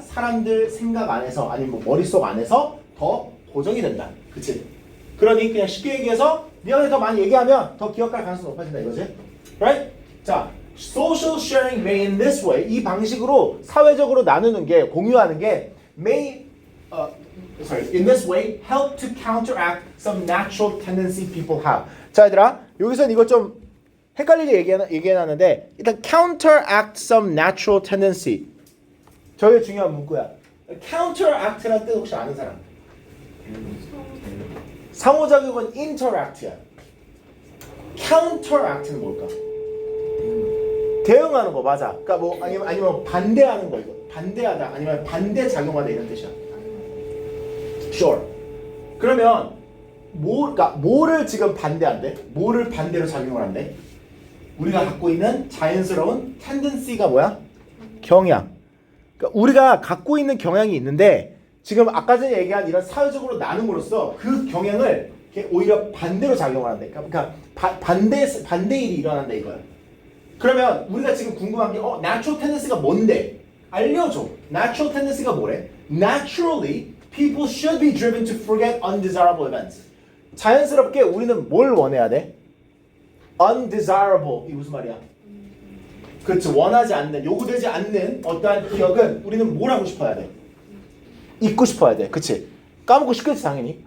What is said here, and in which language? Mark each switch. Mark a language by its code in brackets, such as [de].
[ko] 사람들 생각 안에서 아니면 머릿속 안에서 더 고정이 된다. 그치? 그러니 그냥 쉽게 얘기해서 네가 더 많이 얘기하면 더 기억할 가능성이 높아진다 이거지. [en] Right? [ko] 자, [en] social sharing may in this way [ko] 이 방식으로 사회적으로 나누는 게 공유하는 게 may [en] in this way help to counteract some natural tendency people have. [ko] 자, 얘들아, 여기서는 이거 좀 헷갈리게 얘기해놨는데 일단 [en] counteract some natural tendency. [ko] 저게 중요한 문구야. counteract라는 뜻 혹시 아는 사람? 상호작용은 interact야. counteract는 뭘까? 대응하는 거 맞아. 그러니까 뭐 아니면 반대하는 거 이거. 반대하다 아니면 반대 작용하다 이런 뜻이야. [en] Sure. [ko] 그러면 그러니까 뭐를 지금 반대한대? 뭐를 반대로 작용을 한대? 우리가 갖고 있는 자연스러운 tendency가 뭐야? 경향. 그러니까 우리가 갖고 있는 경향이 있는데 지금 아까 전에 얘기한 이런 사회적으로 나눔으로써 그 경향을 오히려 반대로 작용을 한대. 그러니까 반대일이 일어난다 이거야. 그러면 우리가 지금 궁금한 게 natural tendency가 뭔데? 알려줘. natural tendency가 뭐래? [en] Naturally, people should be driven to forget undesirable events. [ko] 자연스럽게 우리는 뭘 원해야 돼? undesirable. 이 무슨 말이야? 그렇지. 원하지 않는, 요구되지 않는 어떠한 기억은 우리는 뭘 하고 싶어야 돼? 잊고 싶어야 돼. 그치? 까먹고 싶겠지 당연히.